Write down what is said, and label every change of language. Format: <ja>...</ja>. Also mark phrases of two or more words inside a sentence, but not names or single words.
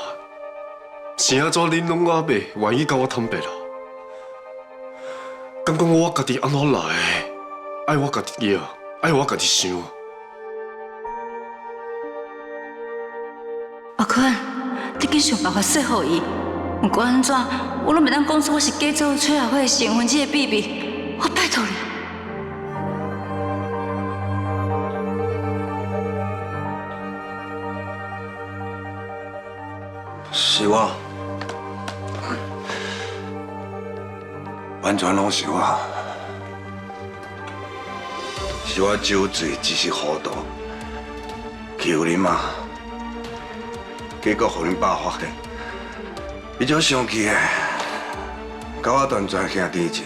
<nan>是安怎恁拢阿袂愿意甲我坦白啦？敢讲我家己安怎来？爱我家己要，爱我家己想。阿坤，你紧想办法说服伊。不管安怎，我拢袂当讲出我是假做崔雅慧成婚这个秘密。我拜托你。是我，完全拢是我，是我酒醉一时糊涂，欺负恁妈，结果互恁爸发现，伊就生气的，甲我断绝兄弟情。</nan>